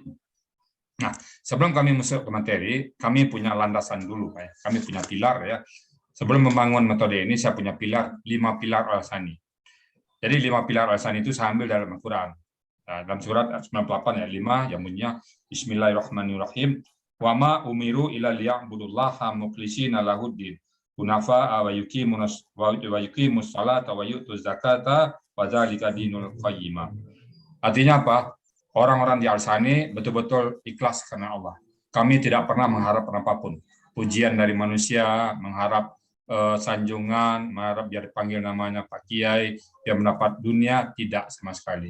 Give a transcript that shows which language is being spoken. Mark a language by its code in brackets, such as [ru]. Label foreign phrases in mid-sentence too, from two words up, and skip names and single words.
[id] Nah, sebelum kami masuk ke materi, kami punya landasan dulu Pak ya. Kami punya pilar ya. Sebelum membangun metode ini saya punya pilar 5 pilar al-sani. Jadi 5 pilar al-sani itu saya ambil dalam Al-Qur'an. Nah, dalam surat 98 ayat 5 yang bunyinya Bismillahirrahmanirrahim. [ar] وما أمروا إلا ليعبدوا الله مخلصين له الدين. حنفاء ويقيموا الصلاة ويؤتوا الزكاة وذلك دين القيمة. [id] Artinya apa? Orang-orang di Al-Sani betul-betul ikhlas karena Allah. Kami tidak pernah mengharap apapun. Pujian dari manusia, mengharap sanjungan, mengharap biar dipanggil namanya Pak Kiai, biar mendapat dunia, tidak sama sekali.